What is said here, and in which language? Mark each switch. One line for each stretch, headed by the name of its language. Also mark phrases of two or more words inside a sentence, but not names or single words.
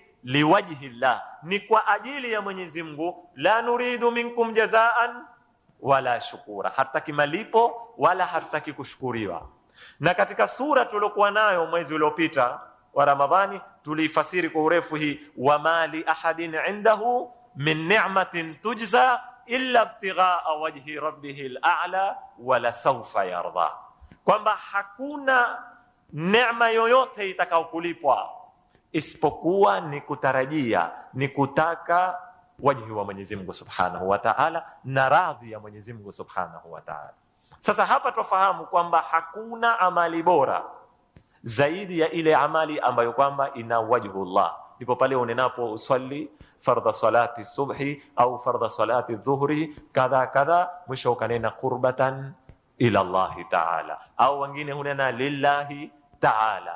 Arabic: لوجه الله,
Swahili: ni kwa ajili ya Mwenyezi Mungu.
Arabic: لا نريد منكم جزاء ولا شكورا,
Swahili: hataki malipo wala hataki kushukuriwa. Na katika sura tuliokuwa nayo mwezi uliopita wa Ramadhani tulifasiri kwa urefu hii,
Arabic: وما لأحد عنده من نعمة تجزى إلا ابتغاء وجه ربه الأعلى ولسوف يرضى,
Swahili: kwamba hakuna neema yoyote itakayokulipwa isipokuwa ni kutarajia, ni kutaka wajhi wa Mwenyezi Mungu
Arabic: سبحانه وتعالى
Swahili: na radhi ya Mwenyezi Mungu
Arabic: سبحانه وتعالى.
Swahili: Sasa hapa tufahamu kwamba hakuna amali bora zaidi ya ile amali ambayo kwamba ina wajhullah, ndipo pale unenapo uswali fardha salati subhi au fardha salati dhuhri kadha kadha, mwisho ukanena
Arabic: قربة إلى الله تعالى,
Swahili: au wengine hunena
Arabic: لله تعالى.